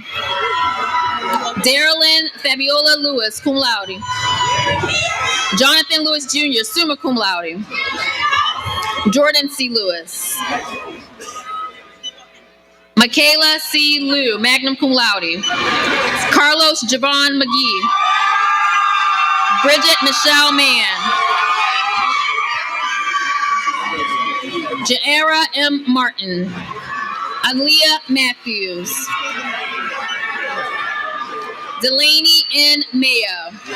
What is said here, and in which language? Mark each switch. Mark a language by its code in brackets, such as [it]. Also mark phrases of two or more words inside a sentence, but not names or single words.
[en] Darylyn Fabiola Lewis, [la] cum laude. [en] Jonathan Lewis Jr., [la] summa cum laude. [en] Jordan C. Lewis. Michaela C. [la] Liu, magna cum laude. [en] Carlos Javon McGee. Bridget Michelle Mann. Jaera M. Martin. Aaliyah Matthews. Delaney N. Mayo.